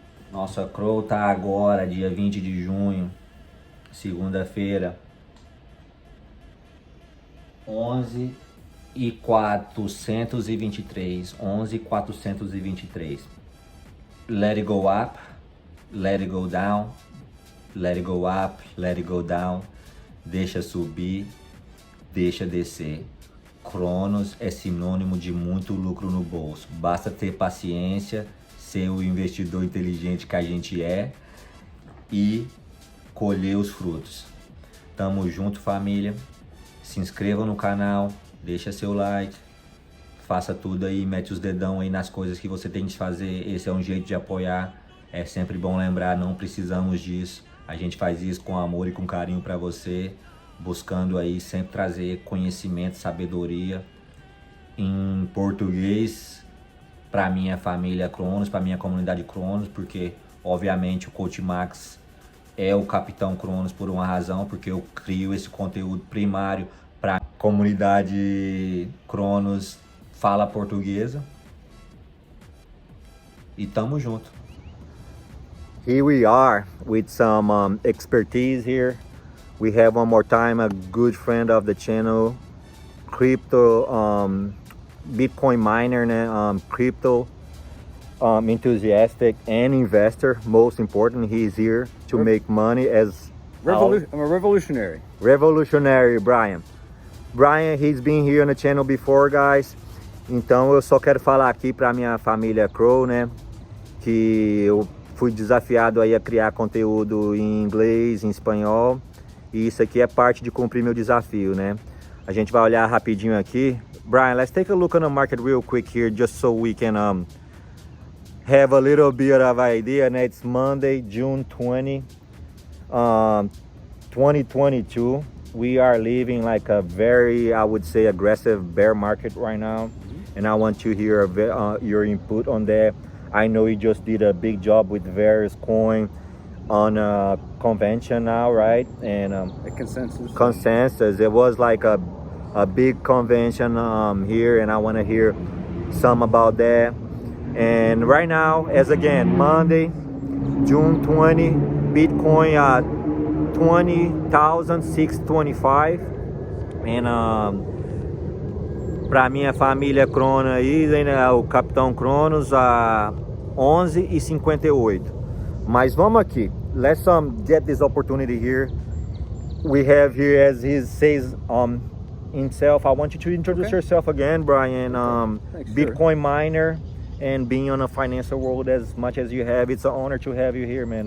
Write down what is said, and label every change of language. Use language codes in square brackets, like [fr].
[pt] Nossa CRO tá agora dia 20 de junho, segunda-feira, 11,423. [en] Let it go up, let it go down, let it go up, let it go down. [pt] Deixa subir, deixa descer. Cronos é sinônimo de muito lucro no bolso. Basta ter paciência, ser o investidor inteligente que a gente é e colher os frutos. Tamo junto, família. Se inscreva no canal, deixa seu like, faça tudo aí, mete os dedão aí nas coisas que você tem que fazer. Esse é um jeito de apoiar. É sempre bom lembrar, não precisamos disso. A gente faz isso com amor e com carinho para você, buscando aí sempre trazer conhecimento, sabedoria em português para minha família CRONOS, para minha comunidade CRONOS, porque obviamente o Coach Max é o capitão CRONOS por uma razão, porque eu crio esse conteúdo primário para a comunidade CRONOS fala portuguesa. E tamo junto. [en] Here we are with some expertise here. We have one more time a good friend of the channel, crypto Bitcoin miner, né? Crypto enthusiastic and investor. Most important, he's here to make money as I'm a revolutionary. Revolutionary, Brian. Brian, he's been here on the channel before, guys. [pt] Então eu só quero falar aqui para minha família CRO, né? Que eu fui desafiado aí a criar conteúdo em inglês, em espanhol. E isso aqui é parte de cumprir meu desafio, né? A gente vai olhar rapidinho aqui. [en] Brian, let's take a look on the market real quick here, just so we can have a little bit of idea. And it's Monday, June 20, 2022. We are living like a very, I would say, aggressive bear market right now. And I want to hear your input on that. I know you just did a big job with Verus coin on a convention now, right? And A consensus. consensus. It was like a big convention here, and I want to hear some about that. And right now, as again, Monday, June 20, Bitcoin at 20,625. [pt] And para minha família Crono aí, né, o Capitão Cronos a 11,58. Mas vamos aqui. [en] Let's get this opportunity here. We have here, as he says himself, I want you to introduce yourself again, Brian. Thanks, Bitcoin miner and being on a financial world as much as you have. It's an honor to have you here, man.